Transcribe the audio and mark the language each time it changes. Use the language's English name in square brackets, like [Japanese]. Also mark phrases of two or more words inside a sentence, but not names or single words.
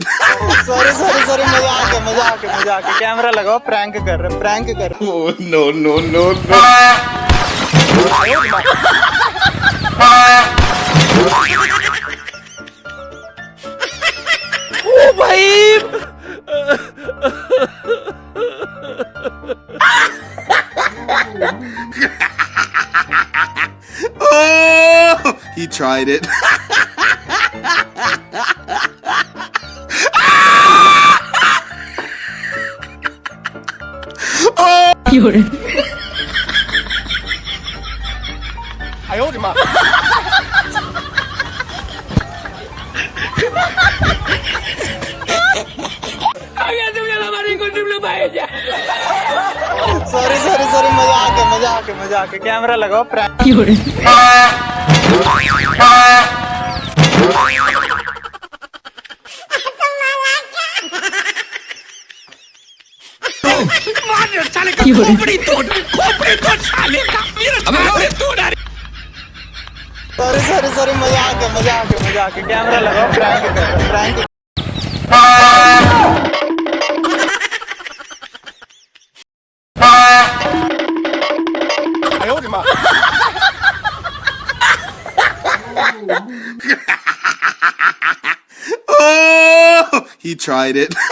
[English] sorry sorry sorry [Hindi] मजाक है कैमरा लगाओ प्रैंक कर [English] Oh, no, no, no, no. [Hindi] ओ भाई [English] Oh, he tried it. Oh, [Chinese] 有人。哎呦我的妈 [English] sorry sorry sorry [Hindi] मजाक है कैमरा लगाओ प्रैंक [Chinese] 有人。 有人。 [English] sorry sorry [Hindi] मजाक है कैमरा लगाओ प्रैंक [Chinese] 哎呦我的妈 [English] oh, he tried it.